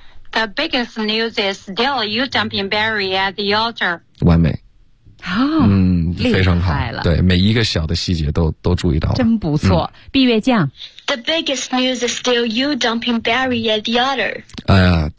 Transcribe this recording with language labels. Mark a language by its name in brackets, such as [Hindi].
[English] The biggest news is still you dumping Barry at the altar [Chinese] 完美、哦、非常好对每一个小的细节都注意到了真不错、闭月酱 [English] The biggest news is still you dumping Barry at the altar